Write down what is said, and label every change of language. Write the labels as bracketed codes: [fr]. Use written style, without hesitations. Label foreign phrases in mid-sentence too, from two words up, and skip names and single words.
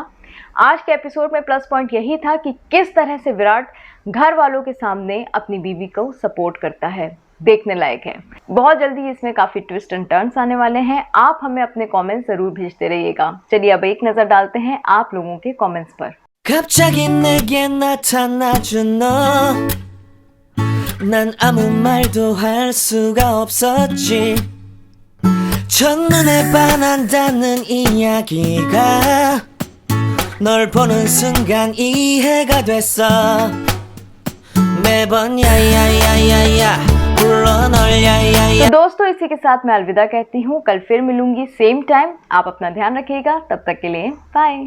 [hi] आज के एपिसोड में [en] plus point [hi] यही था कि किस तरह से विराट घर वालों के सामने अपनी बीवी को सपोर्ट करता है। देखने लायक है। बहुत जल्दी इसमें काफ़ी [en] twist and turns [hi] आने वाले हैं। आप हमें अपने कमेंट्स ज़रूर भेजते रहिएगा। चलिए अब एक नज़र डालते हैं आप लोगों के कमेंट्स पर। [ko] 갑자기 내게 나타나준 너, 난 아무 말도 할 수가 없었지. 첫눈에 반한다는 이야기가 널 보는 순간 이해가 됐어. 매번 야야야야야 불러 널 야야야. [hi] तो दोस्तों इसी के साथ मैं अलविदा कहती हूँ। कल फिर मिलूंगी [en] same time. [hi] आप अपना ध्यान रखिएगा। तब तक के लिए बाय।